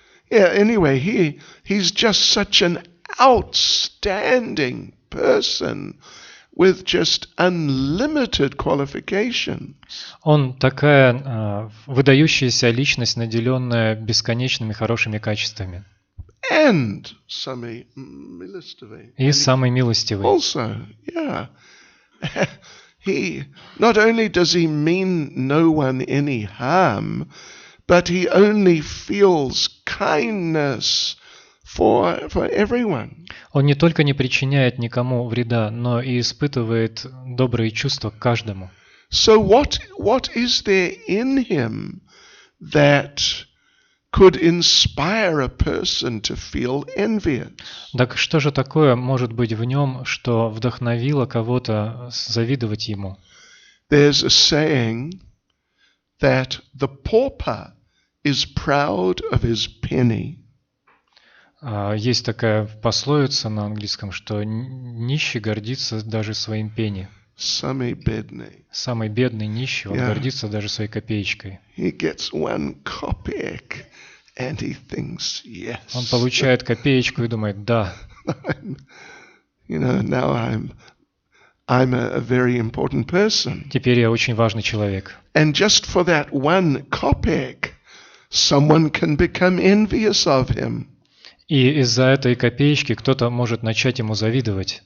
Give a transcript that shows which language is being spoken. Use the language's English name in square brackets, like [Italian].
[English] Anyway, he's just such an outstanding person with just unlimited qualifications. [Russian] Он такая выдающаяся личность, наделенная бесконечными хорошими качествами. And самый милостивый. И самый милостивый. [English] Also, yeah. He not only does he mean no one any harm, but he only feels kindness for everyone. [Russian] Он не только не причиняет никому вреда, но и испытывает добрые чувства к каждому. [English] So what is there in him that could inspire a person to feel envious? [Russian] Так что же такое может быть в нем, что вдохновило кого-то завидовать ему? [English] There's a saying that the pauper is proud of his penny. [Russian] Есть такая пословица на английском, что нищий гордится даже своим пенни. Самый бедный. Самый бедный нищий, он [English] Yeah. [Russian] гордится даже своей копеечкой. [English] He gets 1 kopeck and he thinks, yes. [Russian] Он получает копеечку и думает, да, [English] Now I'm a very important person. [Russian] теперь я очень важный человек. [English] And just for that 1 kopeck, someone can become envious of him. [Russian] И из-за этой копеечки кто-то может начать ему завидовать.